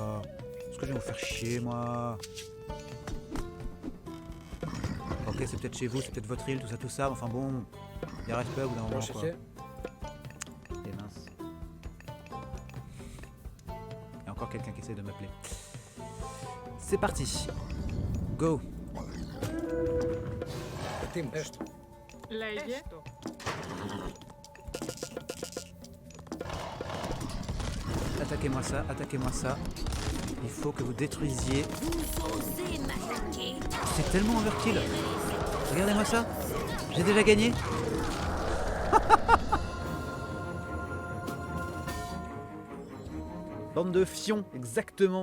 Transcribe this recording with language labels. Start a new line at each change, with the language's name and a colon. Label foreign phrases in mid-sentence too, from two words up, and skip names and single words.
French: Parce que je vais vous faire chier, moi? Ok, c'est peut-être chez vous, c'est peut-être votre île, tout ça, enfin bon, il y a respect au bout d'un moment, quoi. Et mince. Il y a encore quelqu'un qui essaie de m'appeler. C'est parti. Go.
Greek: Ετοίμος. Έστω. Λέγε.
French: Attaquez-moi ça, attaquez-moi ça. Il faut que vous détruisiez. C'est tellement overkill. Regardez-moi ça. J'ai déjà gagné. Bande de fions, exactement.